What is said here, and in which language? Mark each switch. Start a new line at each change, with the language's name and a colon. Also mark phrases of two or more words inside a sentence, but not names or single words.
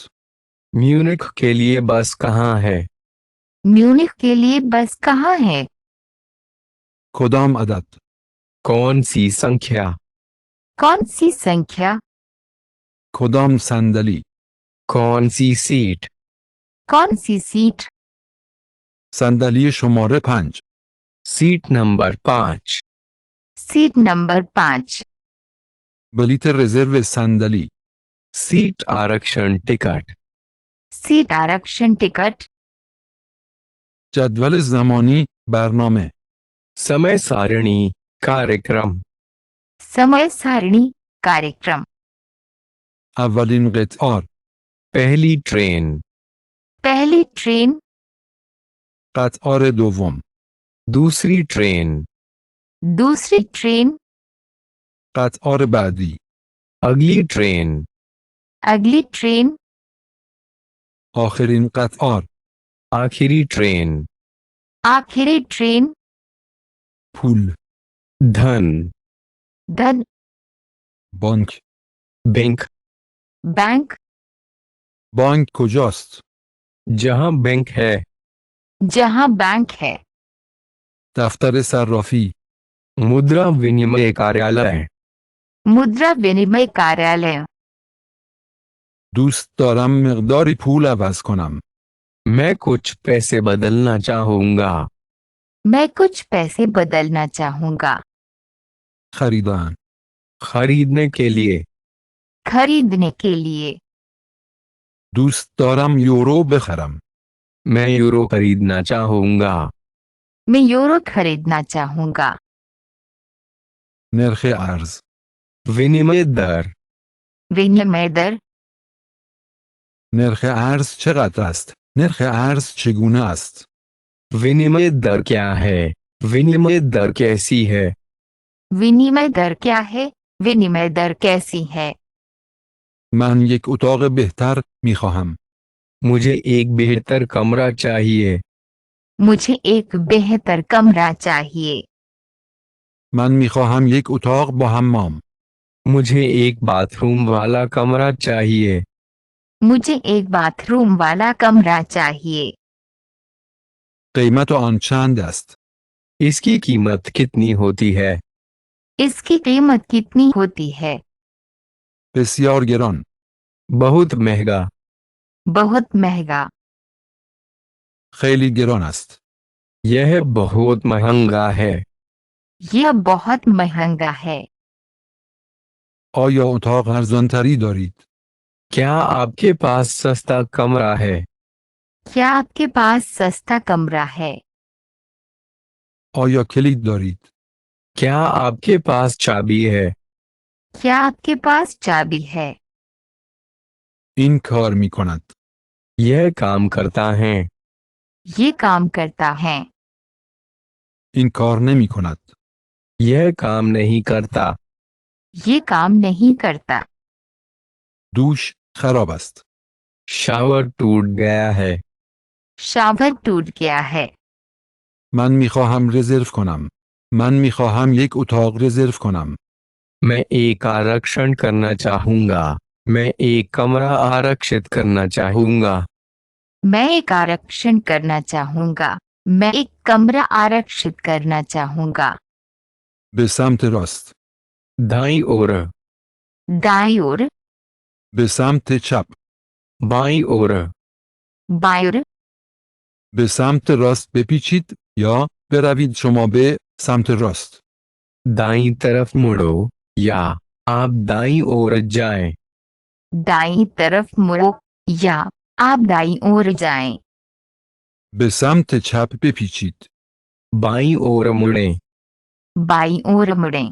Hindi: म्यूनिख के लिए बस कहाँ है? म्यूनिख के लिए बस कहाँ है?
Persian: کدام عدد؟
Hindi: कौन सी संख्या? कौन सी संख्या?
Persian: کدام صندلی؟
Hindi: कौन सी सीट? कौन सी सीट?
Persian: صندلی شماره 5
Hindi: सीट नंबर 5। सीट नंबर 5।
Persian: بلیت رزرو صندلی
Hindi: सीट आरक्षण टिकट। सीट आरक्षण टिकट।
Persian: جدول زمانی برنامه
Hindi: समय सारणी कार्यक्रम। समय सारणी कार्यक्रम।
Persian: اولین قطار
Hindi: पहली ट्रेन। पहली ट्रेन।
Persian: قطار دوم
Hindi: दूसरी ट्रेन। दूसरी ट्रेन।
Persian: قطار بعدی
Hindi: अगली ट्रेन। अगली ट्रेन।
Persian: آخرین قطار
Hindi: आखिरी ट्रेन। आखिरी ट्रेन।
Persian: پول
Hindi: धन। धन।
Persian: بانک
Hindi: बैंक। बैंक।
Persian: بانک کجاست؟
Hindi: जहां बैंक है। जहां बैंक है।
Persian: دفتر صرافی
Hindi: मुद्रा विनिमय कार्यालय। मुद्रा विनिमय कार्यालय।
Persian: دوست دارم مقداری پول عوض کنم.
Hindi: मैं कुछ पैसे बदलना चाहूंगा। मैं कुछ पैसे बदलना चाहूंगा।
Persian: خریدن
Hindi: खरीदने के लिए। खरीदने के लिए।
Persian: دوست دارم یورو بخرم.
Hindi: मैं यूरो खरीदना चाहूंगा। मैं यूरो खरीदना चाहूंगा।
Persian: نرخ ارز
Hindi: विनिमय दर। विनिमय दर।
Persian: نرخ ارز چقدر است؟ نرخ ارز چگونه است؟
Hindi: विनिमय दर क्या है? विनिमय दर कैसी है? विनिमय दर क्या है? विनिमय दर कैसी है?
Persian: من یک اتاق بهتر می خواهم.
Hindi: मुझे एक बेहतर कमरा चाहिए। मुझे एक बेहतर कमरा चाहिए।
Persian: من می خواهم یک اتاق با حمام.
Hindi: मुझे एक बाथरूम वाला कमरा चाहिए। मुझे एक बाथरूम वाला कमरा चाहिए।
Persian: قیمت آن چند است؟
Hindi: इसकी कीमत कितनी होती है? इसकी कीमत कितनी होती है?
Persian: بسیار گران.
Hindi: बहुत महंगा। बहुत महंगा।
Persian: خیلی گران است.
Hindi: यह बहुत महंगा है। यह बहुत महंगा है।
Persian: آیا اتاق ارزانتری دارید؟
Hindi: क्या आपके पास सस्ता कमरा है? क्या आपके पास सस्ता कमरा है?
Persian: آیا کلید دارید؟
Hindi: क्या आपके पास चाबी है? क्या आपके पास चाबी है?
Persian: این کار می کند.
Hindi: यह काम करता है। ये काम करता है।
Persian: این کار نمی کند.
Hindi: यह काम नहीं करता। ये काम नहीं करता।
Persian: دوش خراب است.
Hindi: शावर टूट गया है। शावर टूट गया है।
Persian: من می خواهم رزرو کنم. من می خواهم یک اتاق رزرو کنم.
Hindi: मैं एक आरक्षण करना चाहूंगा। मैं एक कमरा आरक्षित करना चाहूंगा। मैं एक आरक्षण करना चाहूंगा। मैं एक कमरा आरक्षित करना चाहूंगा।
Persian: به سمت راست.
Hindi: दाईं ओर, दाईं ओर,
Persian: به سمت چپ.
Hindi: बाईं ओर, बाईं ओर,
Persian: به سمت راست بپیچید یا بروید شما به سمت راست.
Hindi: दाईं तरफ मुड़ो या आप दाईं ओर जाएं। दाईं तरफ मुड़ो या आप दाईं ओर जाएं।
Persian: به سمت چپ بپیچید.
Hindi: बाईं ओर मुड़ें। बाईं ओर मुड़ें।